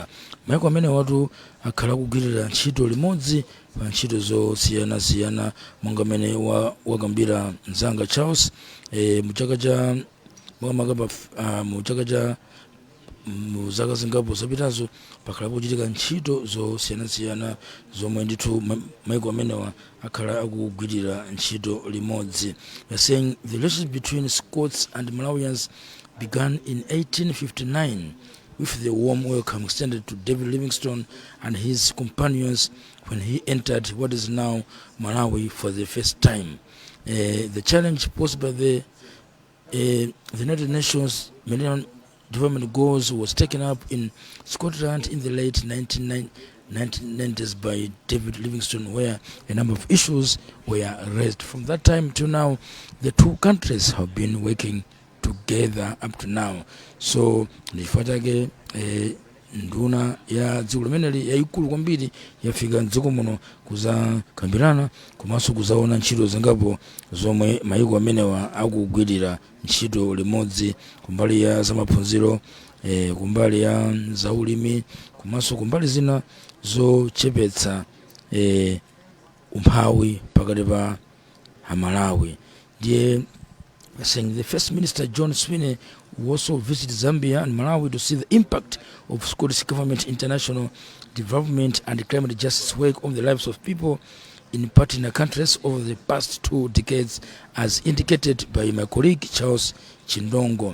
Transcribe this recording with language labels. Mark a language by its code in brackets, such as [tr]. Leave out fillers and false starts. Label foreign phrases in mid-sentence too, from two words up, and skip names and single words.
[ny] Maiko amene watu akhala kugwirira ntchito limodzi pa ntchito zosiyanasiyana monga amene wakambira mzanga Charles mu chaka cha muzaka zingapo zapitazo pakhala kuchitika ntchito zosiyanasiyana zomwe ndithu maiko amenewa akhala akugwirira ntchito limodzi. [en] They're saying the relationship between Scots and Malawians began in 1859 with the warm welcome extended to David Livingstone and his companions when he entered what is now Malawi for the first time. The challenge posed by the United Nations Millennium Development Goals was taken up in Scotland in the late 1990s by David Livingstone, where a number of issues were raised. From that time to now, the two countries have been working together up to now. [ny] So ndifatake nduna ya dziko limeneli yaikulu kwambiri yafika mdziko muno kuzakambirana komanso kuzaona ntchito zingapo zomwe maiko amenewa akugwirira ntchito limodzi kumbali ya zamaphunziro kumbali ya zaulimi komanso kumbali zina zochepetsa umphawi pakati pa Malawi. [en] Ndiye saying the First Minister John Sweeney who also visited Zambia and Malawi to see the impact of Scottish government international development and climate justice work on the lives of people in partner countries over the past 2 decades, as indicated by my colleague Charles Chindongo.